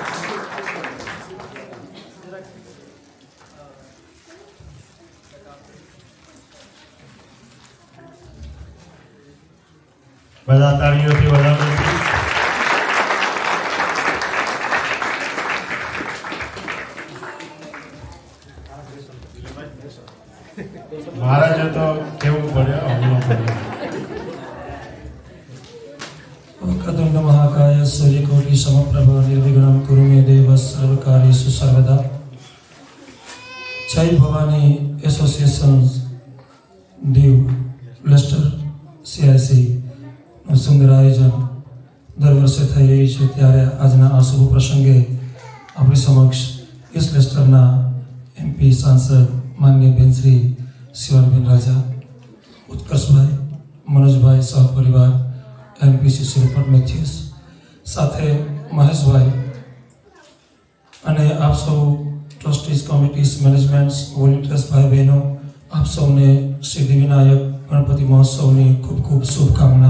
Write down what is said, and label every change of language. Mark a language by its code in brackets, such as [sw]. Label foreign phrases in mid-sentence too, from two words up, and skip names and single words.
[gu] બધા તાળીઓથી વધાવો. મહારાજે તો કેવું પડે [sa] वक्रतुण्ड महाकाय सूर्यकोटि समप्रभ निर्विघ्नं कुरु मे देव सर्वकार्येषु सर्वदा. [gu] जय भवानी एसोसिएशन દીવ લેસ્ટર CIC નું સુંદર આયોજન દર વર્ષે થઈ રહ્યું છે. ત્યારે આજના આ શુભ પ્રસંગે આપણી સમક્ષ ઇસ્ટ લેસ્ટરના MP સાંસદ માનનીય બેન શ્રી શિવાનીબેન રાજા, ઉત્કર્ષભાઈ, મનોજભાઈ, સહપરિવાર, MPC શ્રીપદ મેથ્યુસ, સાથે મહેશભાઈ અને આપ સૌ [en] trustees, committees, managements, volunteers, [gu] ભાઈ બહેનો, આપ સૌને સિદ્ધિવિનાયક ગણપતિ મહોત્સવની ખૂબ ખૂબ શુભકામના.